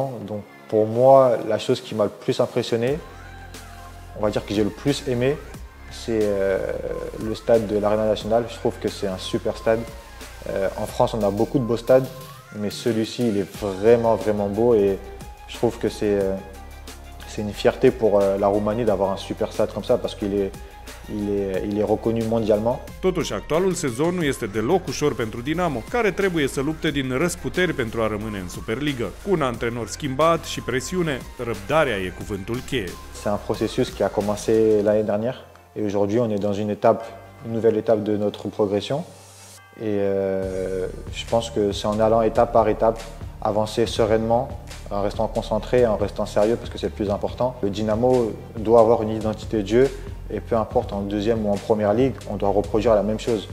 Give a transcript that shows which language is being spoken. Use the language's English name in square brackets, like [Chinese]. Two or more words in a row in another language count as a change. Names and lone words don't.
[French] Donc pour moi, la chose qui m'a le plus impressionné, on va dire que j'ai le plus aimé, c'est le stade de l'Arena Nationale. Je trouve que c'est un super stade. En France, on a beaucoup de beaux stades, mais celui-ci, il est vraiment beau et je trouve que c'est une fierté pour la Roumanie d'avoir un super stade comme ça parce qu'il est reconnu mondialement. [Romanian] Totuși, actualul sezon nu este deloc ușor pentru Dinamo, care trebuie să lupte din răsputeri pentru a rămâne în Superliga. Cu un antrenor schimbat și presiune, răbdarea e cuvântul cheie. [French] C'est un processus qui a commencé l'année dernière et aujourd'hui on est dans une nouvelle étape de notre progression et je pense que c'est en allant étape par étape, avancer sereinement, en restant concentré, en restant sérieux parce que c'est le plus important. Le Dynamo doit avoir une identité de jeu et peu importe en deuxième ou en première ligue, on doit reproduire la même chose.